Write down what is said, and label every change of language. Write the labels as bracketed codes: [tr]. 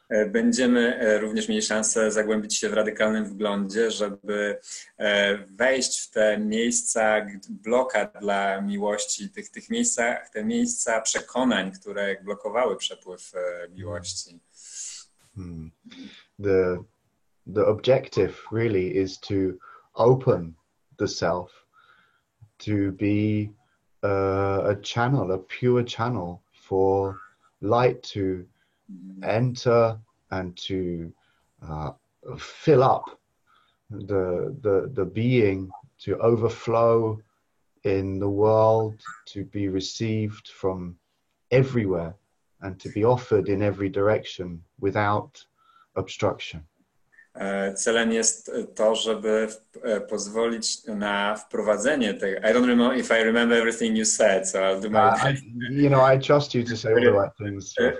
[pl] Będziemy również mieli szansę zagłębić się w radykalnym wglądzie, żeby wejść w te miejsca bloka dla miłości, te miejsca przekonań, które blokowały przepływ miłości. [en] The objective really is to open the self, to be a channel, a pure channel for light to enter and to fill up the being, to overflow in the world, to be received from everywhere and to be offered in every direction without obstruction. [pl] Celem jest to, żeby pozwolić na wprowadzenie tego. [en] I don't remember if I remember everything you said, so I'll do my best. You know, I trust you to say all the right things.